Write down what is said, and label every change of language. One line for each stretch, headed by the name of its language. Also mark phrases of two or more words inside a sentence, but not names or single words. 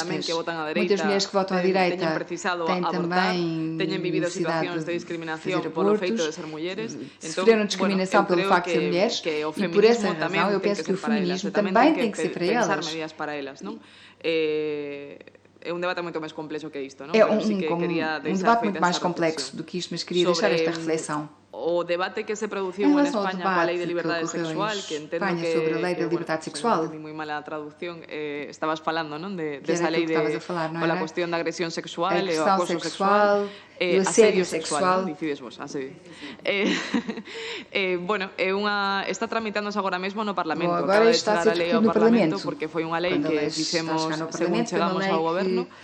Portuguese: Muitas mulheres que votam à direita têm também necessidade de fazer abortos, sofreram discriminação pelo facto de ser mulheres, e por essa razão eu penso que o feminismo também tem que ser para elas. É um debate muito mais complexo que isto, não? É um debate muito mais complexo do que isto, mas queria deixar esta reflexão.
Galician: O debate que se produciu en España coa Lei de Liberdade Sexual, que entendo que sobre a Lei de Liberdade Sexual. Entendí moi mal a traducción, estabas falando, non, desa lei pola cuestión da agresión sexual e o acoso sexual, asedio sexual, dicides vos, asedio. Bueno, está tramitándose agora mesmo no Parlamento, acaba de chegar a lei ao Parlamento, porque foi unha lei que fixemos según chegamos ao goberno.